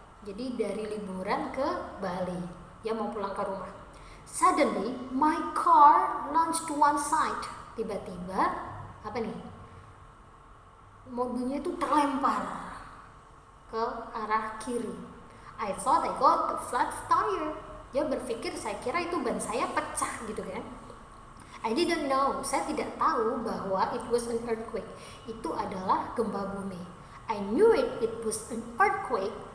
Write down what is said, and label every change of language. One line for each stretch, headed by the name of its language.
Indonesian: Jadi dari liburan ke Bali. Ya mau pulang ke rumah.
English: Suddenly, my car lunged to one side.
Indonesian: Tiba-tiba, apa nih? Mobilnya itu terlempar ke arah kiri.
English: I thought I got a flat tire.
Indonesian: Dia berpikir, saya kira itu ban saya pecah gitu kan.
English: I didn't know,
Indonesian: saya tidak tahu bahwa
English: it was an earthquake.
Indonesian: Itu adalah gempa bumi.
English: I knew it was an earthquake.